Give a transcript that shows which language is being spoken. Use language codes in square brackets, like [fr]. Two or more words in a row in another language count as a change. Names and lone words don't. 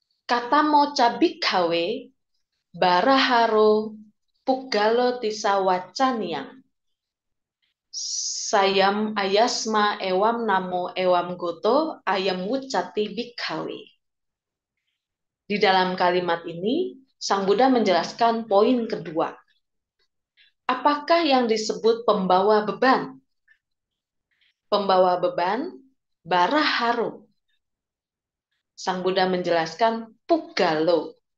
[pi] kata moca bikhawe baraharo pugalo tisa wacaniang sayam ayasma ewam namo ewam goto ayam wucati bikhawe. [id] Di dalam kalimat ini, Sang Buddha menjelaskan poin kedua. Apakah yang disebut pembawa beban? Pembawa beban, baraharo. Sang Buddha menjelaskan pugalo.